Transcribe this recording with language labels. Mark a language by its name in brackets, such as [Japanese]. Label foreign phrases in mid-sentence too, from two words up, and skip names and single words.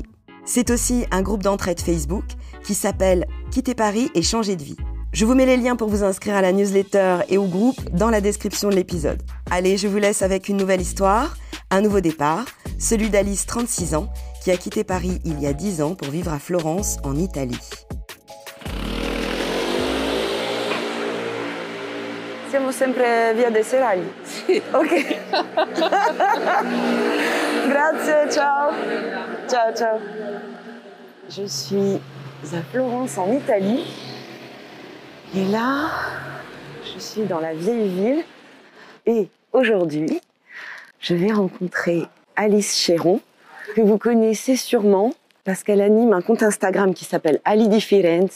[French] C'est aussi un groupe d'entraide Facebook qui s'appelle « Quitter Paris et changer de vie ». Je vous mets les liens pour vous inscrire à la newsletter et au groupe dans la description de l'épisode. Allez, je vous laisse avec une nouvelle histoire, un nouveau départ, celui d'Alice, 36 ans, qui a quitté Paris il y a 10 ans pour vivre à Florence, en Italie. [Italian] Siamo sempre via dei Serragli. Sì. Ok. Grazie, ciao. Ciao, ciao. [French] Je suis à Florence, en Italie. Et là, je suis dans la vieille ville. Et aujourd'hui, je vais rencontrer Alice Chéron, que vous connaissez sûrement parce qu'elle anime un compte Instagram qui s'appelle Ali di Firenze.